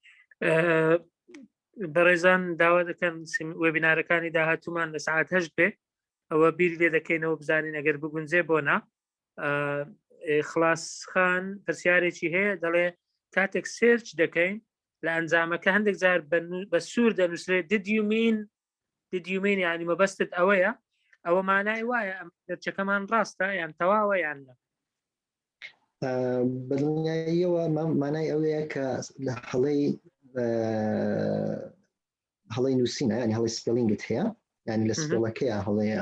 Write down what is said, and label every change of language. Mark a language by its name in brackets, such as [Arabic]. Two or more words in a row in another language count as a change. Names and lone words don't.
[Central Kurdish] بەڕێزان داوا دەکەن وێبینارەکانی داهاتوومان لە ساعت 8 بێ، ئەوە بیر لێ دەکەینەوە بزانین ئەگەر بگونجێ بۆ نا. خلاصخان پرسیارێکی هەیە، دەڵێ کاتێک سێرچ دەکەین لە ئەنجامەکە هەندێک جار بە سوور دەنووسرێت [English] did you mean [Central Kurdish] یعنی مەبەستت ئەوەیە؟ ئەوە مانای وایە ئەم سێرچەکەمان ڕاستە یان تەواوە یان نە؟ بەدڵنیاییەوە مانای ئەوەیە کە لە هەڵەی نووسینە، ینی هەڵی سپێلینگت هەیە، ینی لە سپێڵەکەیە هەڵەیە.